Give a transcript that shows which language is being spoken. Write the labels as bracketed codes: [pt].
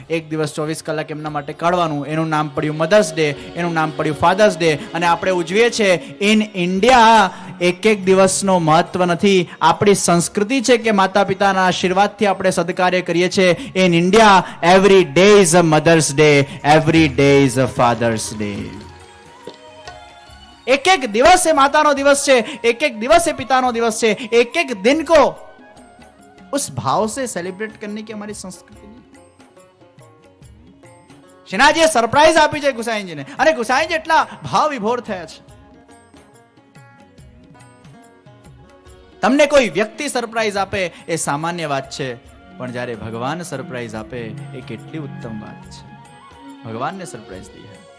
[gu] એક દિવસ 24 કલાક એમના માટે કાઢવાનું. એનું નામ પડ્યું મધર્સ ડે, એનું નામ પડ્યું ફાધર્સ ડે. અને આપણે ઉજવીએ છીએ [en] In India. [gu] એક એક દિવસનો મહત્વ નથી. આપણી સંસ્કૃતિ છે કે માતા પિતાના આશીર્વાદથી આપણે સદકાર્ય કરીએ છીએ. [en] In India every day is a mother's day, every day is a father's day. [hi] एक एक दिवस से मातानो दिवस है, एक एक दिवस से पितानो दिवस है, एक एक दिन को उस भाव से सेलिब्रेट करने की हमारी संस्कृति नहीं। [gu] શ્રીનાથજીએ સરપ્રાઈઝ આપી છે ગુસાઈજીને, અને ગુસાઈજી એટલા ભાવ વિભોર થયા છે. તમને કોઈ વ્યક્તિ સરપ્રાઈઝ આપે એ સામાન્ય વાત છે, પણ જ્યારે ભગવાન સરપ્રાઈઝ આપે એ કેટલી ઉત્તમ વાત છે. ભગવાનને સરપ્રાઈઝ દઈએ.